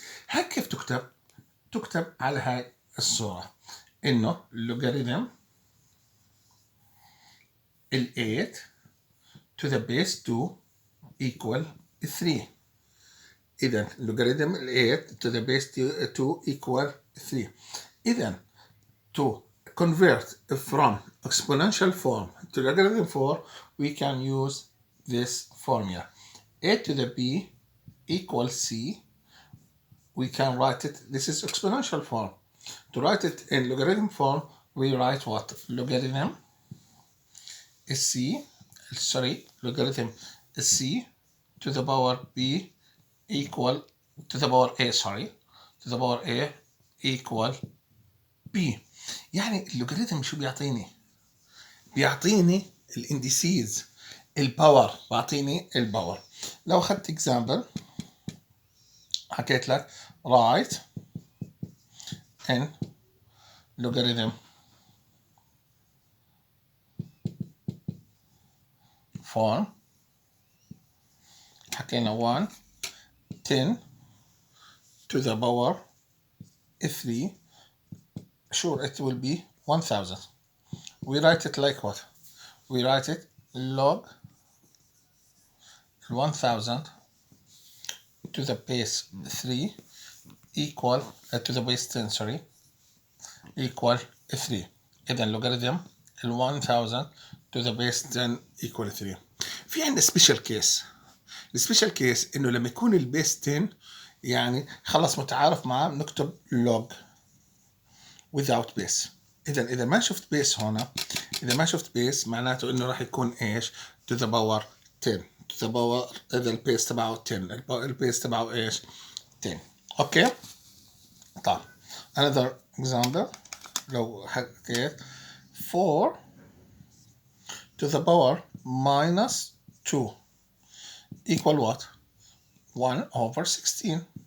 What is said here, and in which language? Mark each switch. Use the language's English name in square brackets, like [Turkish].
[Arabic] هاي كيف تكتب؟ تكتب على هاي الصورة انه لوغاريتم ال 8 [English] to the base 2 equal 3. [Arabic] اذا لوغاريتم ال 8 [English] to the base 2 equal 3. [Arabic] اذا [English] to convert from exponential form to logarithm form, we can use this formula. A to the b equals c. We can write it, this is exponential form. To write it in logarithm form, we write what? Logarithm is c, logarithm is c to the power b equal to the power a, to the power a equal b. [Arabic] يعني اللوغاريتم شو بيعطيني؟ بيعطيني الانديسيز، الباور، بعطيني الباور. لو اخذت اكزامبل حكيت لك [English] write in logarithm form، [Arabic] حكينا [English] 1 10 to the power 3، sure it will be 1000. We write it like what? We write it log 1000 to the base 3 equal to the base 10 sorry equal 3. [Arabic] إذا [English] logarithm 1000 to the base 10 equal 3. [Arabic] في عندنا سبيشال كيس. السبيشال كيس إنه لما يكون البيس 10 يعني خلص متعارف معاه نكتب [English] log without base. [Arabic] إذا ما شفت بيس هنا، إذا ما شفت بيس معناته إنه راح يكون إيش؟ [English] to the power 10 to the power. [Arabic] إذا البيس تبعه 10، البيس تبعه إيش؟ 10. أوكي؟ طيب another example. لو حكيت 4 [English] to the power minus 2 equal what? 1 over 16.